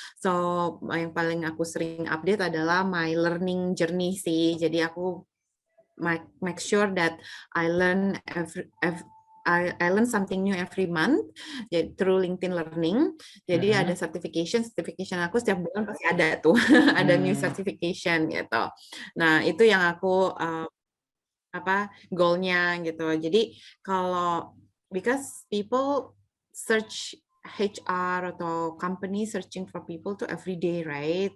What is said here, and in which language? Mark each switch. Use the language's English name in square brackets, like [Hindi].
[Indonesian] So yang paling aku sering update adalah [English] my learning journey [Indonesian] sih. Jadi aku [English] make sure that I learn I learn something new every month through LinkedIn Learning. [Indonesian] Jadi ada certification aku setiap bulan pasti ada tuh, ada [English] new certification [Indonesian] gitu. Nah itu yang aku goalnya gitu. Jadi kalau [English] because people search HR [Indonesian] atau [English] company searching for people to every day, right?